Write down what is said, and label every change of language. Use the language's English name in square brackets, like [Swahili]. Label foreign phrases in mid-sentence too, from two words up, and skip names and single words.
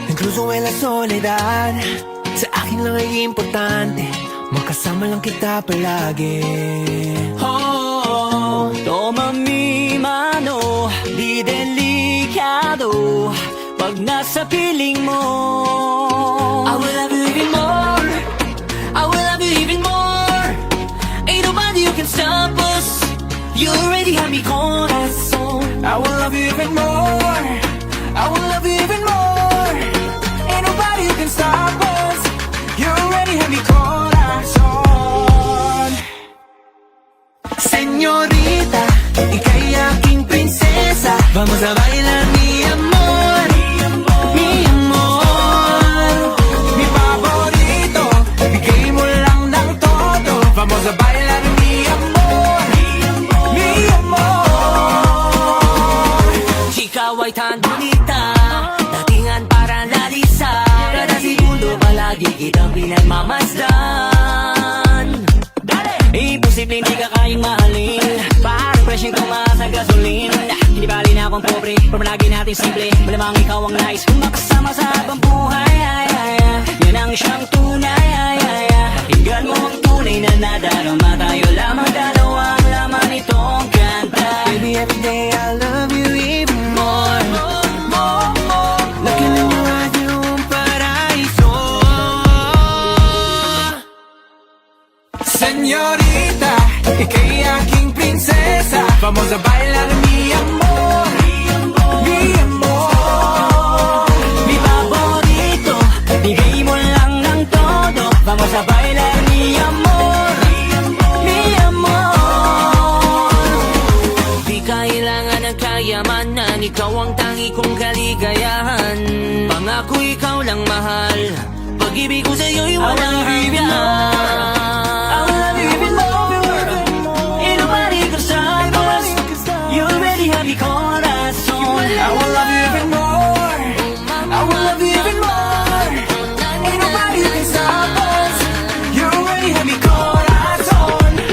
[Filipino] puso ay [Spanish] la soledad. [Filipino] Sa akin lang ay importante, makasama lang kita palagi. [Spanish] Oh, toma mi mano, [Filipino] di delikado pag nasa piling mo. [English] I will love you even more, I will love you even more. Ain't nobody who can stop us, you already have me corazón. I will love you even more, I will love you even more. Ain't nobody who can stop us, you already have me corazón. [Spanish] Señorita, [Filipino] ika'y aking prinsesa, [Spanish] vamos a bailar mi amor, mi amor. Mi favorito, [Filipino] bigay mo lang ng todo, [Spanish] vamos a bailar mi amor, mi amor. [Filipino] Ikaw ay [Spanish] tan bonita, [Filipino] datingan para lalisa, kada segundo palagi kitang pinagmamasdan. Imposible hindi ka kayang mahalin, parang presyong tumaas ng gasolin. Hindi bali na akong pobre, pero lagi natin simple, malamang ikaw ang nais kung makasama sa habang buhay. Yan ang siyang tunay. Pakinggan mo ang tunay na nadarama, tayo lamang dalawa ang laman nitong kanta. [English] Baby, every day I love you even more, more, more. Looking in your eyes, you're [Spanish] un paraíso. [English] Señorita, [Filipino] ika'y aking prinsesa, [Spanish] vamos a bailar mi amor, mi amor. Mi favorito, [Filipino] bigay mo lang ng todo, [Spanish] vamos a bailar mi amor, mi amor. [Filipino] Di kailangan ng kayamanan, ikaw ang tangi kong kaligayahan. Pangako ikaw lang mahal, pag-ibig ko sa'yo'y walang hanggan. [English] I will love you even more, ain't nobody can stop us, you already have me corazón. I will love you even more, I will love you even more. Ain't nobody who can stop us, you already have me corazón.